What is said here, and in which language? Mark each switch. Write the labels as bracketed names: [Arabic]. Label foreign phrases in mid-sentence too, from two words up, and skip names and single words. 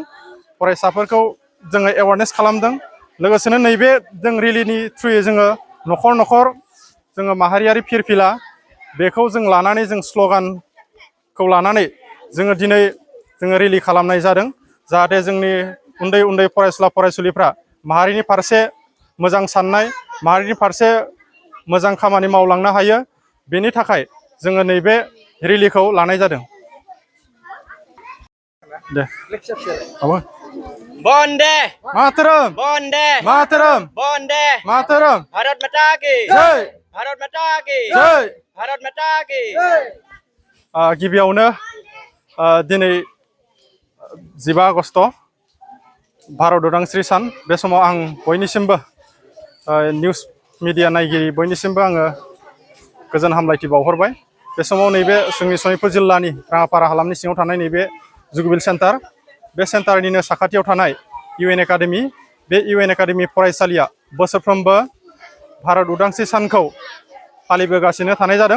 [Bodo] फरायसाफोरखौ जोङो एवारनेस खालामदों। लोगोसेनो नैबे जों रेलिनि थ्रुयै जोङो न'खर न'खर जोङो माहारियारि फिरफिला बेखौ जों लानानै जों स्ल'गानखौ लानानै जोङो दिनै जोङो रेलि खालामनाय जादों। जाहाथे जोंनि उन्दै उन्दै फरायसुला फरायसुलिफ्रा माहारिनि फारसे मोजां साननाय माहारिनि फारसे मोजां खामानि मावलांनो हायो बेनि थाखाय जोङो नैबे रेलिखौ लानाय जादों। दे [Sanskrit] वंदे मातरम वंदे मातरम वंदे मातरम [Hindi] भारत माता की जय भारत माता की जय भारत माता की [Bodo] गिबियावनो दिनै 15 आगस्ट भारत उदांस्रि सान बे समाव आं बयनिसिमबो निउस मिडिया नायगिरि बयनिसिमबो आङो गोजोन हामलायथि बावहरबाय। बे समाव नैबे जोंनि सनितपुर जिल्लानि राङापारा हालामनि सिङाव थानाय नैबे जुगबिल सेन्टार बे सेन्टारनिनो साखाथियाव थानाय इउएन एकाडेमि बे इउएन एकाडेमि फरायसालिया बोसोरफ्रोमबो भारत उदांस्रि सानखौ फालिबोगासिनो थानाय जादों।